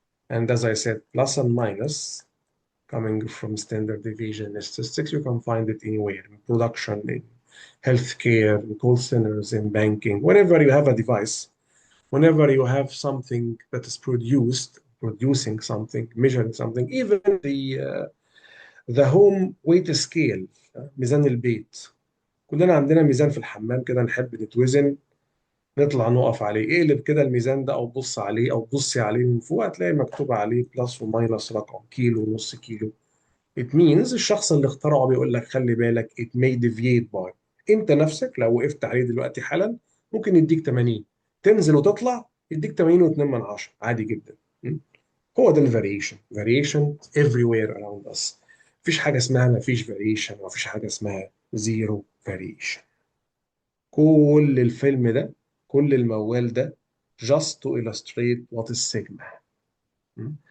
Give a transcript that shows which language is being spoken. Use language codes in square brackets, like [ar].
[en] And as I said, plus and minus coming from standard deviation statistics, you can find it anywhere in production, in healthcare, in call centers, in banking, whenever you have a device, whenever you have something that is producing something, measuring something, even the home weight scale, [ar] ميزان البيت. كلنا عندنا ميزان في الحمام كده نحب نتوزن، نطلع نقف عليه، اقلب كده الميزان ده او بص عليه او بصي عليه من فوق هتلاقي مكتوب عليه بلس وماينس رقم كيلو ونص كيلو. [en] It means [ar] الشخص اللي اخترعه بيقول لك خلي بالك [en] it may deviate by. [ar] انت نفسك لو وقفت عليه دلوقتي حالا ممكن يديك 80، تنزل وتطلع يديك 80 و2 من 10 عادي جدا. م? هو ده الفاريشن. [en] Variation everywhere around us. [ar] مفيش حاجه اسمها مفيش فاريشن، مفيش حاجه اسمها زيرو فاريشن. كل الفيلم ده، كل الموال ده [en] just to illustrate what is sigma. م?